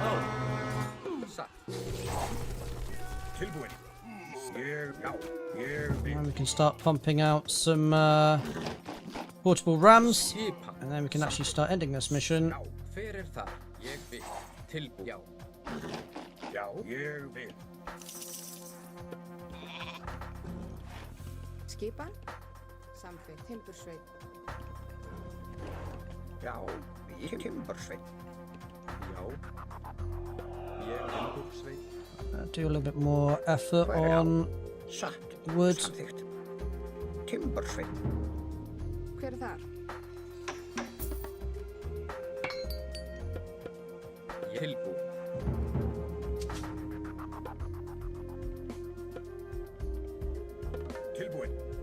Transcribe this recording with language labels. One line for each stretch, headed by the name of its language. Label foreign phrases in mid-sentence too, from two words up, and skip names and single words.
English: And we can start pumping out some portable rams. And then we can actually start ending this mission.
Icelandic: Skipan? Samþykkt. Timbursveinn. Já, ég Timbursveinn. Já, ég Timbursveinn.
English: Do a little bit more effort on wood.
Icelandic: Samþykkt. Timbursveinn. Hver þar? Tilbúinn.